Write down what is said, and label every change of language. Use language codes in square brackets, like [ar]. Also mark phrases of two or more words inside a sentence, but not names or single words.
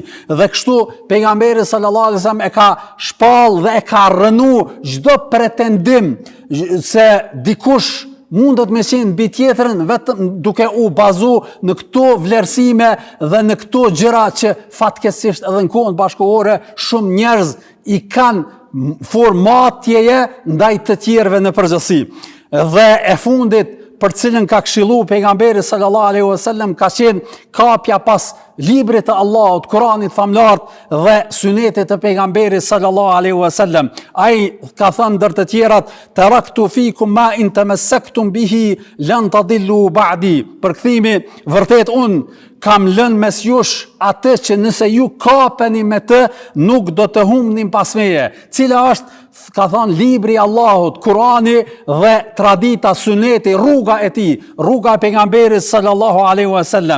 [sq] Dhe kështu pejgamberi [ar] صلى الله عليه وسلم [sq] e ka shpall dhe e ka rënu çdo pretendim se dikush mundet me qenë mbi tjetrin vetëm duke u bazu në këto vlerësime dhe në këto gjëra që fatkeqësisht edhe në kohën bashkëkohore shumë njerëz i kanë formatjeje ndaj të tjerëve në përgjithësi. Dhe e fundit, për cilën ka këshillu pejgamberi [ar] صلى الله عليه وسلم [sq] ka qenë kapja pas librit të Allahut, Kuranit famlar dhe sunetit të pejgamberit [ar] صلى الله عليه وسلم. [sq] Ai ka thënë ndër të tjerat: [ar] "تركت فيكم ما إن تمسكتم به لن تضلوا بعدي." [sq] Përkthimi: vërtet un kam lënë mes jush atë që nëse ju kapeni me të, nuk do të humnin pas meje. Cila është, ka thënë, libri i Allahut, Kurani dhe tradita, suneti, rruga e tij, rruga e pejgamberit [ar] صلى الله عليه وسلم.